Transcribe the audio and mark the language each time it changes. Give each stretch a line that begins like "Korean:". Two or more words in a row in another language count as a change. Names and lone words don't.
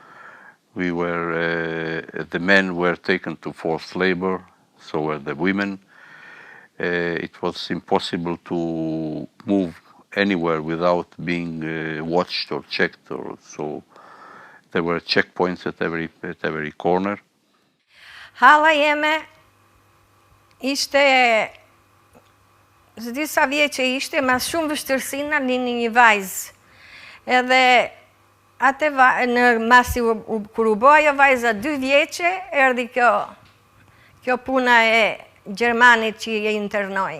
English: The men were taken to forced labor, so were the women. It was impossible to move anywhere without being watched or checked, so there were checkpoints at every corner.
Albanian: Halla jeme ishte disa vjeçe ishte, mas shumë vështirësi na lini një vajzë. Edhe atë në masi kur u bë ajo vajza 2 vjeçe, erdhi kjo puna e Gjermanit që je internoi.